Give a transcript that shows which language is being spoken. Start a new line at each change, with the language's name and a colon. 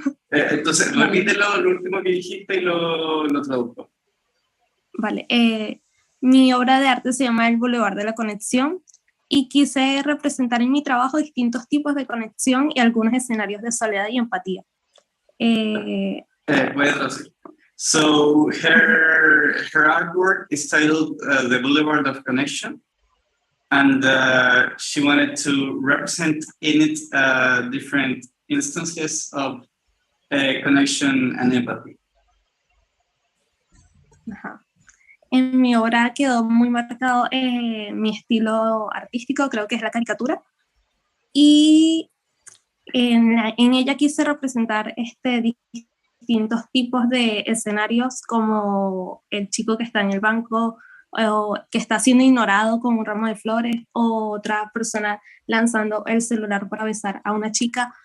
Spanish: Entonces, repítelo lo último que dijiste y lo traduzco. Vale. Mi obra de arte se llama El Boulevard de la conexión y quise representar en mi trabajo distintos tipos de conexión y algunos escenarios de soledad y empatía. Voy a traducir.
English: So her artwork is titled The Boulevard of Connection, and she wanted to represent in it different instances of connection and empathy. Ajá.
Spanish: En mi obra quedó muy marcado mi estilo artístico, creo que es la caricatura, y en ella quise representar distintos tipos de escenarios, como el chico que está en el banco o que está siendo ignorado con un ramo de flores, o otra persona lanzando el celular para besar a una chica.